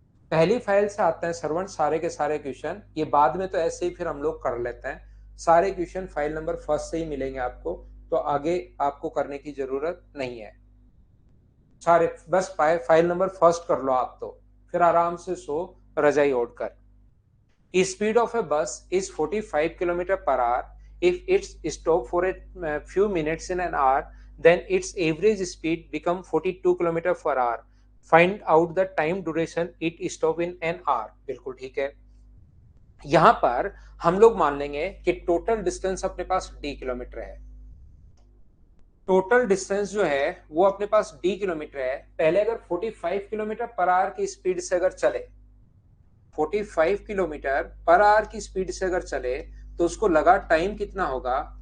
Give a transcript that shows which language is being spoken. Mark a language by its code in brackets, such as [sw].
[hi] पहली फाइल से आते हैं श्रवण, सारे के सारे क्वेश्चन, ये बाद में तो ऐसे ही फिर हम लोग कर लेते हैं। सारे क्वेश्चन फाइल नंबर फर्स्ट से ही मिलेंगे आपको, तो आगे आपको करने की जरूरत नहीं है। सारे बस फाइल नंबर फर्स्ट कर लो आप, तो फिर आराम से सो रजाई ओढ़कर। [en] Speed of a bus is 45 kilometer per hour. If it's stopped for a few minutes in an hour, then its average speed become 42 kilometer per hour. Find out the time duration it stop in an hour. [hi] बिल्कुल ठीक है। यहां पर हम लोग मान लेंगे कि टोटल डिस्टेंस अपने पास d किलोमीटर है। टोटल डिस्टेंस जो है वो अपने पास d किलोमीटर है। पहले अगर 45 किलोमीटर पर आवर की स्पीड से अगर चले, 45 किलोमीटर पर आवर की स्पीड से अगर चले, तो उसको लगा टाइम कितना होगा।